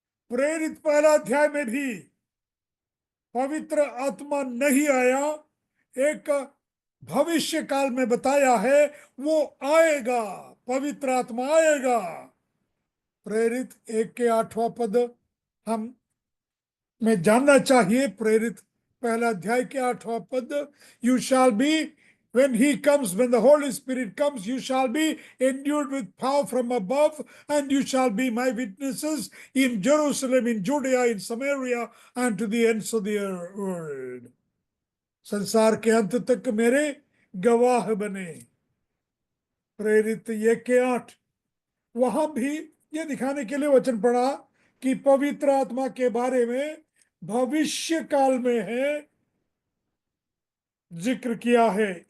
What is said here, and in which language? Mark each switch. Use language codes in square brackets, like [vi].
[hi] प्रेरित पहला अध्याय में भी पवित्र आत्मा नहीं आया। एक भविष्य काल में बताया है वो आएगा, पवित्र आत्मा आएगा। प्रेरित 1 के 8वां पद हम में जानना चाहिए। प्रेरित पहला अध्याय के 8वां पद, [en] You shall be when he comes, when the Holy Spirit comes, you shall be endued with power from above, and you shall be my witnesses in Jerusalem, in Judea, in Samaria, and to the ends of the world. [hi] संसार के अंत तक मेरे गवाह बने। प्रेरित 1 के 8, वहां भी ये दिखाने के लिए वचन पढ़ा कि पवित्र आत्मा के बारे में भविष्य काल में है जिक्र किया है।